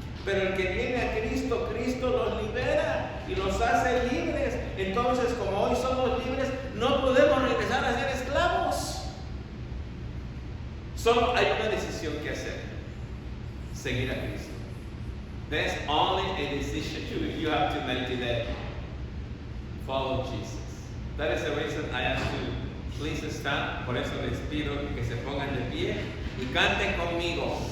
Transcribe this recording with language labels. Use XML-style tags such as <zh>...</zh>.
<es>Pero el que viene a Cristo, Cristo los libera y los hace libres. Entonces, como hoy somos libres, no podemos regresar a ser esclavos. Solo hay una decisión que hacer: seguir a Cristo.</es> <en>There's only a decision you have to make today. Follow Jesus. That is the reason I ask you, please stand.</en> <es>Por eso les pido que se pongan de pie y canten conmigo.</es>